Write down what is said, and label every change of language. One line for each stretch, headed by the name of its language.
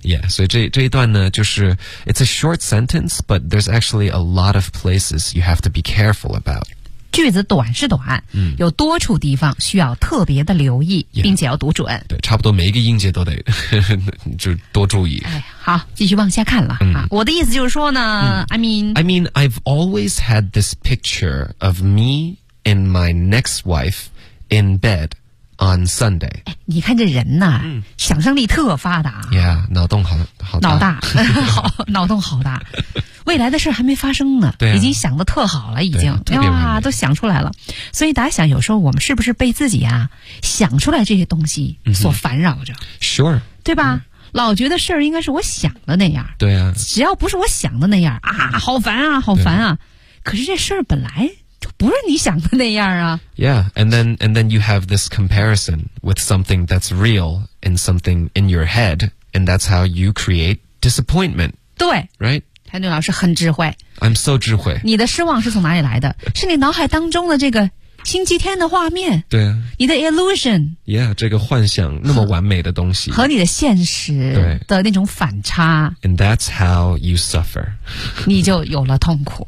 English: Yeah,
Chinese: 所以这一段呢就是
English: it's a short sentence, but there's actually a lot of places you have to be careful about.
Chinese: 句子短是短、嗯、有多处地方需要特别的留意、 yeah. 并且要读准。对差不多每一个音节都得就多注意。哎好继续往下看了、嗯啊、我的意思就是说呢、嗯、
English: I mean I've always had this picture of me and my next wife in bed on Sunday、
Chinese: 哎、你看这人呐、嗯、想象力特发达 Yeah 脑洞 好大脑大好脑洞好大未来的事还没发生呢对、啊、已经想得特好了已经对、啊、哇都想出来了所以大家想有时候我们是不是被自己啊想出来这些东西所烦扰着、嗯、Sure 对吧、嗯老觉得事儿应该是我想的那样对啊只要不是我想的那样啊好烦啊好烦 啊可是这事儿本来就不是你想的那样啊
English: Yeah and then you have this comparison with something that's real and something in your head and that's how you create disappointment
Chinese: 对
English: Right
Chinese: 谭俊老师很智慧
English: I'm so 智慧
Chinese: 你的失望是从哪里来的是你脑海当中的这个星期天的画面对啊你的 illusion yeah 这个幻想那么完美的东西和你的现实的那种反差
English: and that's how you suffer
Chinese: 你就有了痛苦